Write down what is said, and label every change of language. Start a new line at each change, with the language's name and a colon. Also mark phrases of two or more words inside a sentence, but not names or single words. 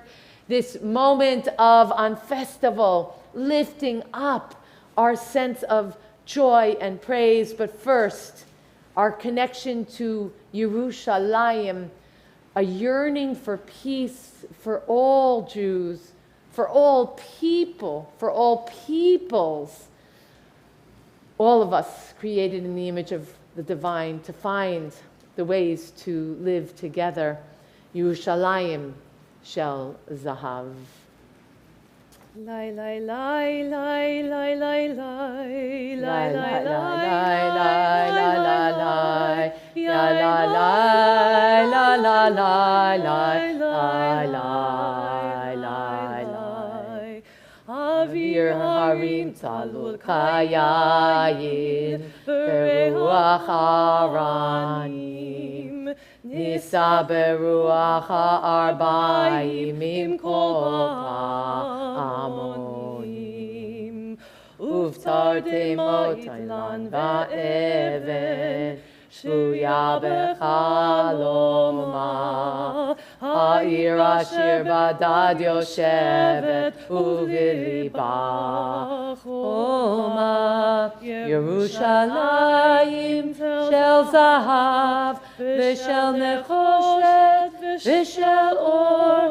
English: This moment of, on festival, lifting up our sense of joy and praise, but first, our connection to Yerushalayim, a yearning for peace for all Jews, for all people, for all peoples, all of us created in the image of the divine, to find the ways to live together.
Hebrew: ירושלים של זהב. Lai lai lai lai lai lai lai lai lai lai lai lai ya la lai la la lai lai lai lai lai lai אוויר הרים צלול כיין בריח אורנים נישא ברוח הערביים עם קול הפעמונים ובתרדמת אילן ואבן שבויה בחלומה העיר אשר בדד יושבת ובליבה חומה ירושלים של זהב ושל נחושת ושל אור.